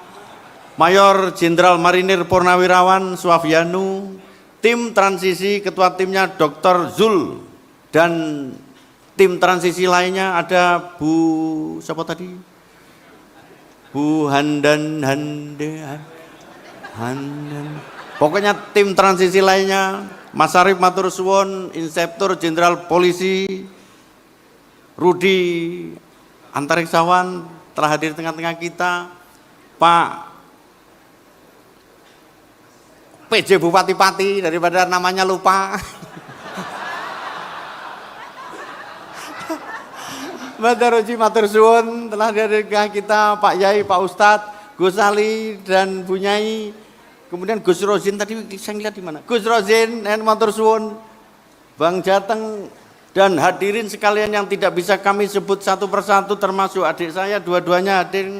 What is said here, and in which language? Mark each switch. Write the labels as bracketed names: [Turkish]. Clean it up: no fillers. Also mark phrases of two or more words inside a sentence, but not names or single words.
[Indonesian] Mayor Jenderal Marinir Purnawirawan Suafianu, tim transisi, ketua timnya Dr. Zul, dan tim transisi lainnya ada Bu, siapa tadi? Bu Handan, Pokoknya tim transisi lainnya, Mas Arif [Javanese] matur suwun, [Indonesian] Inspektur Jenderal Polisi Rudi Antariksawan telah hadir tengah-tengah kita, Pak PJ Bupati Pati daripada namanya lupa. Mbak Daroji [Javanese] matur suwun [Indonesian] telah hadir tengah kita, Pak Yai, Pak Ustadz, Gus Ali dan Bu Nyai. Kemudian Gus Rozin tadi saya lihat di mana? Gus Rozin dan [Javanese] matur suwun, [Indonesian] Bang Jateng dan hadirin sekalian yang tidak bisa kami sebut satu persatu termasuk adik saya dua-duanya hadir.